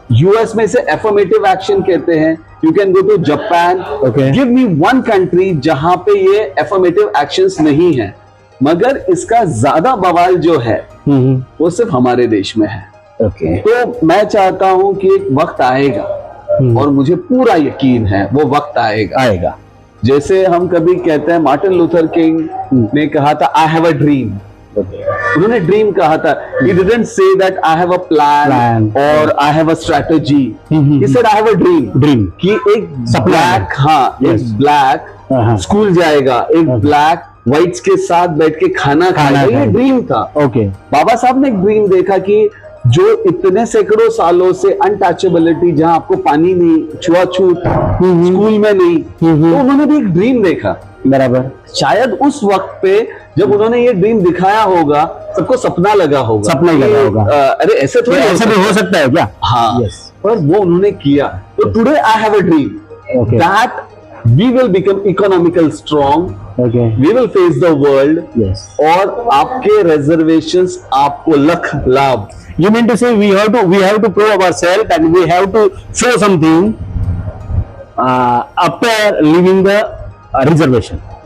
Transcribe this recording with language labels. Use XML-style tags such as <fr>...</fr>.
<hi>US में इसे affirmative action कहते हैं।</hi> <en>you can go to Japan, give me one country</en> <hi>जहां पे ये एफर्मेटिव एक्शंस नहीं है, मगर इसका ज्यादा बवाल जो है वो सिर्फ हमारे देश में है। ओके तो मैं चाहता हूं कि एक वक्त आएगा, और मुझे पूरा यकीन है वो वक्त आएगा। जैसे हम कभी कहते हैं, मार्टिन लूथर किंग ने कहा था</hi> <en>I have a dream.</en> <hi>उन्होंने ड्रीम कहा था,</hi> <en>he didn't say that I have a plan or I have a strategy. He said I have a dream.</en> <hi>कि एक ब्लैक, हाँ एक ब्लैक स्कूल जाएगा, एक ब्लैक व्हाइट्स के साथ बैठ के खाना खाएगा, ये ड्रीम था। ओके बाबा साहब ने एक ड्रीम देखा कि जो इतने सैकड़ों सालों से अनटचेबिलिटी, जहां आपको पानी नहीं, छुआछूत स्कूल में नहीं, तो उन्होंने भी एक ड्रीम देखा। बराबर। शायद उस वक्त पे जब उन्होंने ये ड्रीम दिखाया होगा, सबको सपना लगा होगा, अरे ऐसे थोड़ी ऐसा भी हो सकता है क्या? हाँ yes. पर वो उन्होंने किया।</hi> <en>तो today I have a dream that we will become economical strong, we will face the world,</en> <hi>और आपके रिजर्वेशंस आपको लख लाभ।</hi> <en>You mean to say we have to prove ourselves and we have to show something after leaving the reservation.</en>